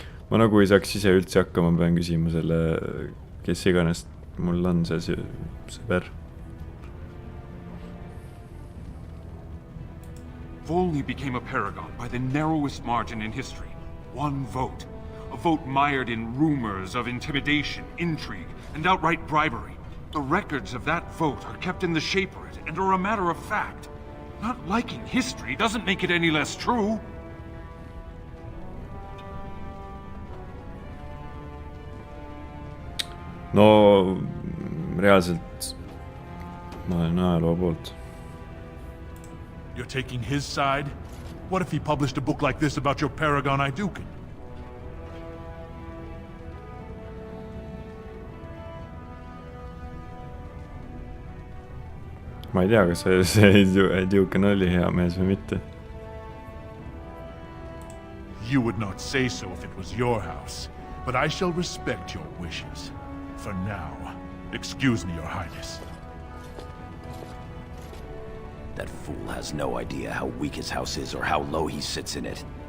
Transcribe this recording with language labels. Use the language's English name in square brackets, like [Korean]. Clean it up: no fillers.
[Estonian] Ma nagu ei saaks ise üldse hakkama, pean küsima selle, kes iganes mul on see sõber. [English] Volney became a paragon by the narrowest margin in history. One vote. A vote mired in rumors of intimidation, intrigue, and outright bribery. The records of that vote are kept in the shaperate and are a matter of fact. Not liking history doesn't make it any less true. [Estonian] No, reaalselt ma olen ajaloo poolt. [English] You're taking his side? What if he published a book like this about your paragon Aidukin? [Estonian] Ma ei tea, kas see Aidukin oli hea mees või mitte. [English] You would not say so if it was your house, but I shall respect your wishes. For now, excuse me, Your Highness. That fool has no idea how weak his house is or how low he sits in it.